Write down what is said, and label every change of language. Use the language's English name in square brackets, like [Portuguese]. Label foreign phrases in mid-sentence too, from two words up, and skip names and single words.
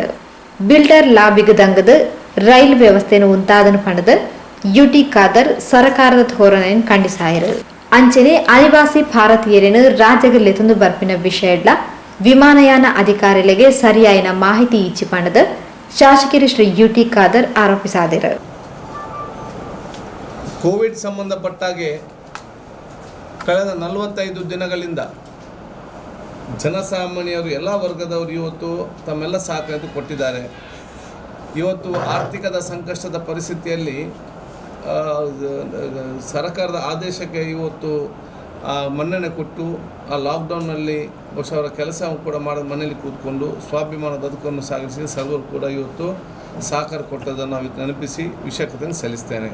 [Tulu] ಬಿಲ್ಡರ್ ಲಾಬಿಗ್ ದಂಗದ ರೈಲು ವ್ಯವಸ್ಥೆಯನ್ನು ಉಂಟಾದನು ಪಂಡದು ಯುಟಿ ಖಾದರ್ ಸರ್ಕಾರದ ಧೋರಣೆಯನ್ನು ಖಂಡಿಸಾಯರು. ಅಂಚನೆ ಅನಿವಾಸಿ ಭಾರತೀಯರೇನು ರಾಜ್ಯಗಲ್ಲೆತೊಂದು ಬರ್ಪಿನ ವಿಷಯಡ್ಲ ವಿಮಾನಯಾನ ಅಧಿಕಾರಿಗಳಿಗೆ ಸರಿಯಾಯಿನ ಮಾಹಿತಿ ಇಚ್ಚಿ ಪಂಡದು ಶಾಸಕರು ಶ್ರೀ ಯುಟಿ ಖಾದರ್ ಆರೋಪಿಸಿದರು. [Kannada] ಕೋವಿಡ್ ಸಂಬಂಧಪಟ್ಟಾಗೆ ಕಳೆದ 45 ದಿನಗಳಿಂದ ಜನಸಾಮಾನ್ಯರು ಎಲ್ಲ ವರ್ಗದವರು ಇವತ್ತು ತಮ್ಮೆಲ್ಲ ಸಹಕಾರ ಕೊಟ್ಟಿದ್ದಾರೆ. ಇವತ್ತು ಆರ್ಥಿಕದ ಸಂಕಷ್ಟದ ಪರಿಸ್ಥಿತಿಯಲ್ಲಿ ಸರ್ಕಾರದ ಆದೇಶಕ್ಕೆ ಇವತ್ತು ಮನ್ನಣೆ ಕೊಟ್ಟು ಆ ಲಾಕ್ಡೌನ್ನಲ್ಲಿ ಬಹುಶಃ ಅವರ ಕೆಲಸ ಕೂಡ ಮಾಡೋದು ಮನೆಯಲ್ಲಿ ಕೂತ್ಕೊಂಡು ಸ್ವಾಭಿಮಾನದ ಬದುಕನ್ನು ಸಾಗಿಸಿ ಸರ್ವರು ಕೂಡ ಇವತ್ತು ಸಹಕಾರ ಕೊಟ್ಟದನ್ನು ನಾವು ನೆನಪಿಸಿ ವಿಷಯಕತೆಯನ್ನು ಸಲ್ಲಿಸ್ತೇನೆ.